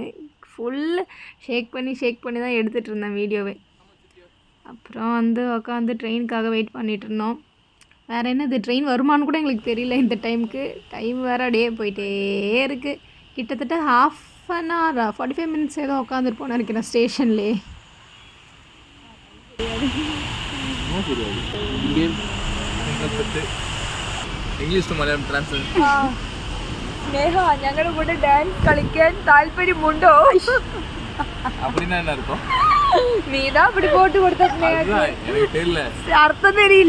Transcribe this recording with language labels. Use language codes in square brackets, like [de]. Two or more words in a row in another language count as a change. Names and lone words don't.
[ta] ஃபுல்லு ஷேக் பண்ணி தான் எடுத்துகிட்டு இருந்தேன் வீடியோவே. அப்புறம் வந்து உட்காந்து ட்ரெயினுக்காக வெயிட் பண்ணிகிட்டு இருந்தோம். வேறு என்னது, ட்ரெயின் வருமானு கூட எங்களுக்கு தெரியல இந்த டைமுக்கு. டைம் வேறு அப்படியே போயிட்டே இருக்குது. கிட்டத்தட்ட [en] 1/2 hour 45 minutes [ta] ஏதோ உட்காந்துருப்போன்னு நினைக்கிறேன் ஸ்டேஷன்லேயே. [en] English to Malayalam translate. [ml] സ്നേഹ, ഞങ്ങളുടെ കൂടെ ഡാൻസ് കളിക്കാൻ താല്പര്യമുണ്ടോ? [ta] அப்படின்னா என்ன அர்த்தம்? [ml] നീതാ [ta] அப்படி போட்டு கொடுத்த [ml] അർത്ഥം തരില്ല.